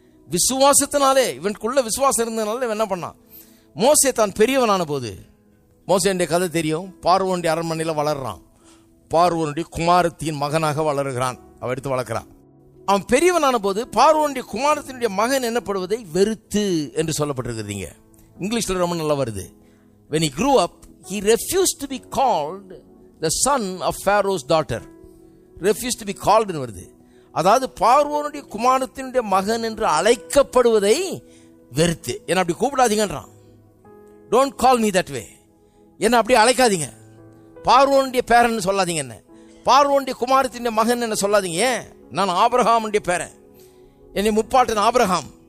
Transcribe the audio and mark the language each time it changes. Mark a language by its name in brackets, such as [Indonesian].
[Tamil] விசுவாசத்தினாலே, இவனுக்குள்ள விசுவாசம் இருந்ததுனால இவன் என்ன பண்ணான்? மோசே தான் பெரியவனான போது, மோசேனுடைய கதை தெரியும். பார்வோனுடைய அரண்மனையில் வளர்றான். பார்வோனுடைய குமாரத்தின் மகனாக வளருகிறான். அவன் எடுத்து வளர்க்கிறான். அவன் பெரியவனான போது பார்வோனுடைய குமாரத்தினுடைய மகன் என்னப்படுவதை வெறுத்து என்று சொல்லப்பட்டிருக்குதுங்க. இங்கிலீஷ்ல ரொம்ப நல்லா வருது. [English] When he grew up, he refused to be called the son of Pharaoh's daughter. Refused to be called [Tamil] ன்னு வருது. அதாவது பார்வோனுடைய குமாரத்தினுடைய மகன் என்று அழைக்கப்படுவதை வெறுத்து, என்ன அப்படி கூப்பிடாதீங்கன்றான். [English] Don't call me that way. [Tamil] என்ன அப்படி அழைக்காதீங்க. பார்வோனுடைய பேரன் சொல்லாதீங்க. என்ன பார்வோனுடைய குமாரத்தினுடைய மகன் என்ன சொல்லாதீங்க. ஏன்? நான் ஆபிரகாமுடைய பேரன். என்னை முப்பாட்டன் ஆபிரகாம்.